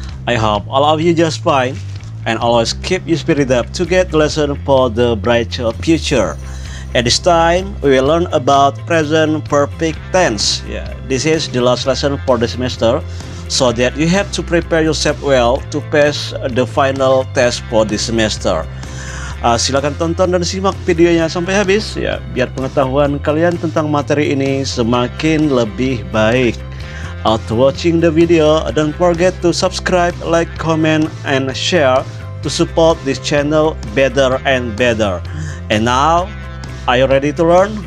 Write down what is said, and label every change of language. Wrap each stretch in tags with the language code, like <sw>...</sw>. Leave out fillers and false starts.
<en>I hope all of you just fine and always keep your spirit up to get the lesson for the bright future. At this time, we will learn about present perfect tense. Yeah, this is the last lesson for the semester, so that you have to prepare yourself well to pass the final test for the semester.</en> <id>Silakan tonton dan simak videonya sampai habis ya, biar pengetahuan kalian tentang materi ini semakin lebih baik.</id> <en>After watching the video, don't forget to subscribe, like, comment, and share to support this channel better and better. And now, are you ready to learn?</en>